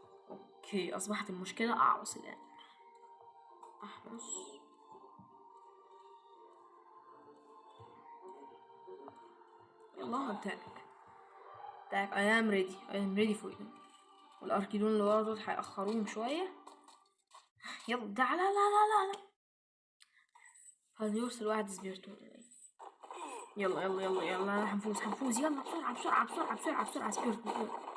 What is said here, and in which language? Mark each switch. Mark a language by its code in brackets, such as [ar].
[ar] اوكي، اصبحت المشكلة اعوص الان. احمص، يلا اتاك [en] I am ready for you. [ar] والاركيدون اللي ورا دول هيأخروهم شوية. يلا تعالى، لا لا لا لا، هيرسل واحد سبيرتون. يلا يلا يلا يلا، هنفوز، يلا بسرعة بسرعة بسرعة بسرعة بسرعة سبيرتون.